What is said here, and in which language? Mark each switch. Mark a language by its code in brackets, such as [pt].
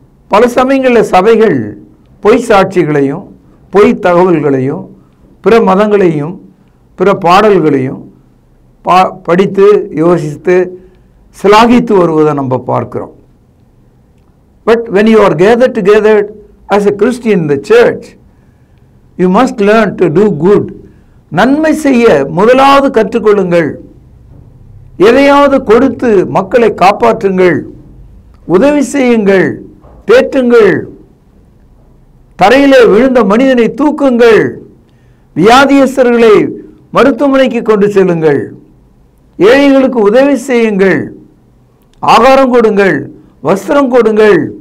[ta] பல சமயங்களில் சபைகள் பொய் சாட்சிகளையும், பொய் தகவல்களையும், பிற மதங்களையும், பிற பாடல்களையும் படித்து யோசித்து சிலாகித்து வருவதை நம்ம பார்க்கிறோம். [en] But when you are gathered together as a Christian in the church, you must learn to do good. [ta] நன்மை செய்ய முதலாவது கற்றுக்கொள்ளுங்கள். எதையாவது கொடுத்து மக்களை காப்பாற்றுங்கள், உதவி செய்யுங்கள், தேற்றுங்கள், தரையிலே விழுந்த மனிதனை தூக்குங்கள், வியாதியஸ்தர்களை மருத்துவமனைக்கு கொண்டு செல்லுங்கள், ஏழைகளுக்கு உதவி செய்யுங்கள், ஆகாரம் கொடுங்கள், வஸ்திரம் கொடுங்கள்.